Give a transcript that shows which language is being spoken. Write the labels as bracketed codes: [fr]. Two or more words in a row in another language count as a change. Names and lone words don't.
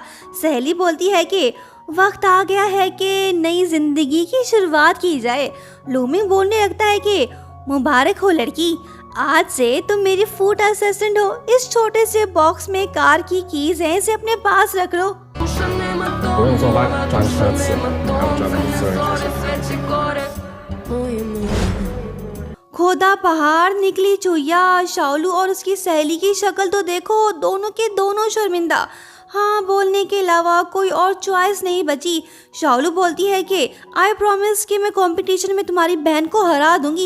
[hi] सहेली बोलती है कि वक्त आ गया है कि नई जिंदगी की शुरुआत की जाए। लू मिंग बोलने लगता है कि मुबारक हो लड़की, आज से तुम मेरी [en] food assistant [hi] हो। इस छोटे से बॉक्स में कार की कीज हैं, इसे अपने पास रख लो। [zh] 不用做转车词，还有专门私人车。 [hi] खोदा पहाड़ निकली चुहिया, शाओलू और उसकी सहेली की शक्ल तो देखो, दोनों के दोनों शर्मिंदा। हाँ, बोलने के अलावा कोई और चॉइस नहीं बची। शाओलू बोलती है कि [en] I promise [hi] कि मैं कंपटीशन में तुम्हारी बहन को हरा दूंगी।